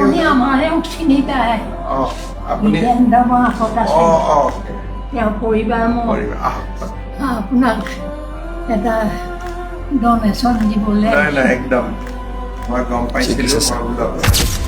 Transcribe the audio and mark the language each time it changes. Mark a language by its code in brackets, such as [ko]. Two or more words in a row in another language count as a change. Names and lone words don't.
[as] আপুনি আমাৰে চিনি পায় ও আপনি জিতেন্দ্ৰ মাকত আছে ও ও তেওঁৰ পৰিবাৰ মোৰ পরিবার আপোনাক এটা ডনেশ্যন দিবলৈ না একদম আমার গম পাইছিল ঠিক আছে, স্যার। বড়